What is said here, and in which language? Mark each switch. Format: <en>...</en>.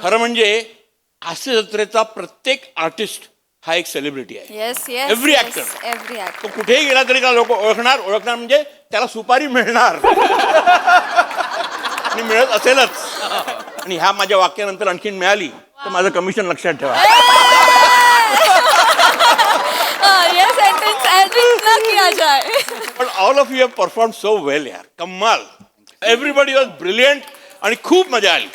<mr>खरं म्हणजे हास्य जत्रेचा प्रत्येक आर्टिस्ट हा एक सेलिब्रिटी आहे.</mr> <en>Yes yes Every actor. Every actor.</en> <mr>तो कुठेही गेला तरी का लोक ओळखणार म्हणजे त्याला सुपारी मिळणार आणि मिळत असेलच. आणि ह्या माझ्या वाक्यानंतर आणखीन मिळाली तर माझं कमिशन लक्षात ठेवा.</mr> <hi>ये सेंटेन्स एडिट किया जाए.</hi> <en>पण all of you have perform so well यार. कमाल. Everybody was brilliant</en> <mr>आणि खूप मजा आली.</mr>